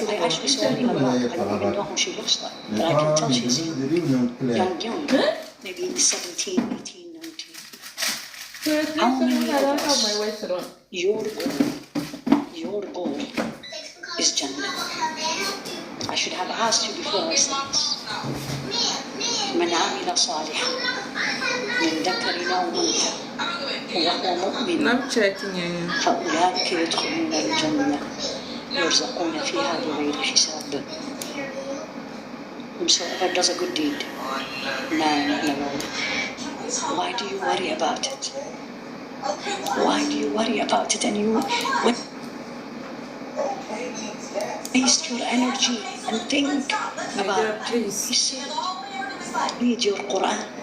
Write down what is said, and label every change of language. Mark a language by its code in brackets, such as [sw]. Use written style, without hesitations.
[en] I actually saw her in a walk. I don't even know who she looks like. But I can tell she's young. Maybe 17, 18, 19. How many of us, your goal is Jannah? I should have asked you before I said this. [ar] من عمل صالحا من ذكر أو أنثى وهو مؤمن فأولئك يدخلون الجنة يرزقون فيها بغير حساب. [en] Whosoever does a good deed, man and woman, why do you worry about it? Why do you worry about it? And you waste your energy and think about it. He said, read your Quran.